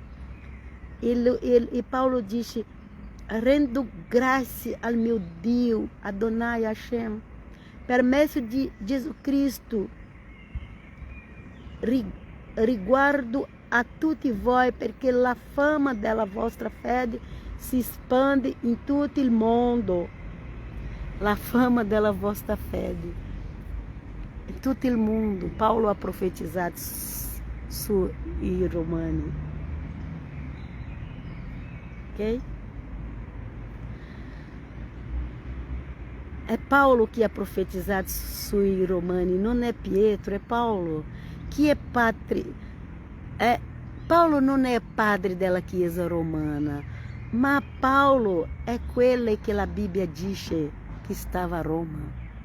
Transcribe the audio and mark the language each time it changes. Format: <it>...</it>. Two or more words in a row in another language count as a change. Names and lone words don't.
<it>E Paulo dice, rendo grazie al mio Dio, Adonai Hashem, per mezzo di Gesù Cristo, riguardo a tutti voi, perché la fama della vostra fede si espande in tutto il mondo. La fama della vostra fede in tutto il mondo. Paulo ha profetizzato sui Romani. Ok? É Paulo que ha profetizado sui Romani, non è Pietro, è Paulo. Chi è padre? Paulo non è padre della Chiesa romana, ma Paulo è quello che la Bibbia dice che stava a Roma.</it>